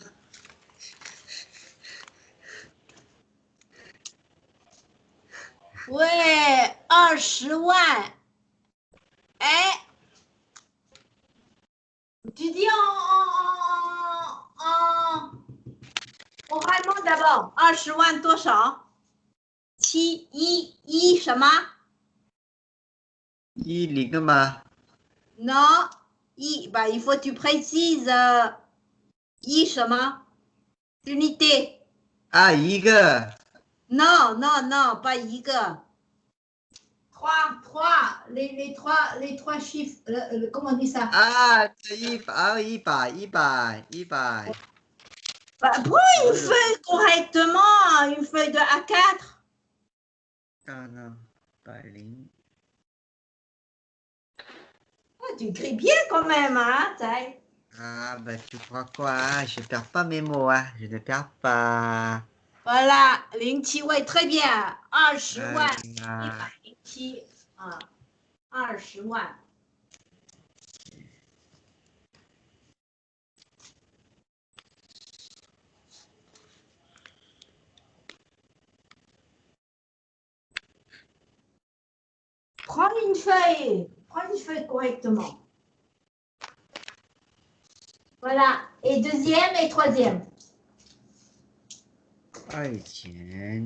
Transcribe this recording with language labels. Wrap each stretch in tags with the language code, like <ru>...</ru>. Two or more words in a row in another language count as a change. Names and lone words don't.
<fr>Ouais, 20万. Eh? Tu dis oralement d'abord.</fr> <zh>20万多少？一什么？</zh> <fr>Il est嘛? Non, bah, il faut que tu précises.</fr> <zh>一什么？ Unité. Ah, 一个.</zh> <fr>Non, non, non, pas 一个. Trois, les trois chiffres. Comment on dit ça? Ah, 100，100，100。 Bah, prends une feuille correctement, une feuille de A4. Ah non, pas ligne. Oh, tu écris bien quand même, hein, Taï. Ah, bah tu crois quoi? Hein? Je perds pas mes mots, hein? Je ne perds pas. Voilà,</fr> <zh>零七,</zh> <fr>ouais, très bien. 20万, Ah, 107. Ah. 20 万。Prends une feuille correctement. Voilà, et deuxième et troisième. 2000.</fr>